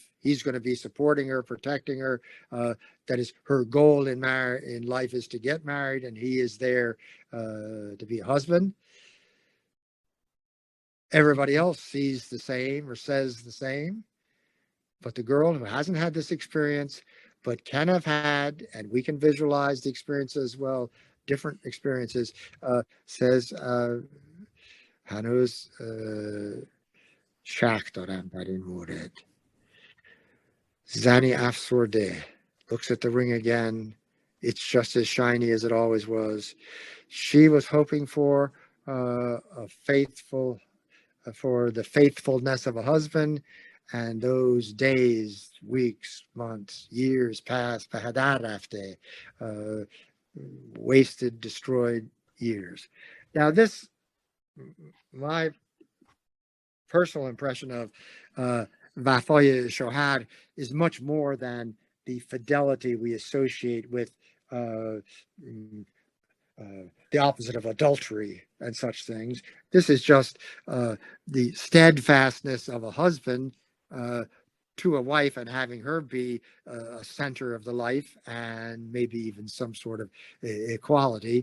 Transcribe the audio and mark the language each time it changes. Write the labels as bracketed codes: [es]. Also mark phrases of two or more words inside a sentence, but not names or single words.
[en] He's going to be supporting her, protecting her. That is, her goal in life is to get married, and he is there to be a husband. Everybody else sees the same or says the same. But the girl who hasn't had this experience, but can have had, and we can visualize the experience as well, different experiences, says, [fa] هنوز شک دارم در این مورد. زنی افسرده [en] looks at the ring again. It's just as shiny as it always was. She was hoping for the faithfulness of a husband, and those days, weeks, months, years passed, wasted, destroyed years. Now this, my personal impression of [fa] وفای شوهر [en] is much more than the fidelity we associate with the opposite of adultery and such things. This is just the steadfastness of a husband to a wife, and having her be a center of the life, and maybe even some sort of equality.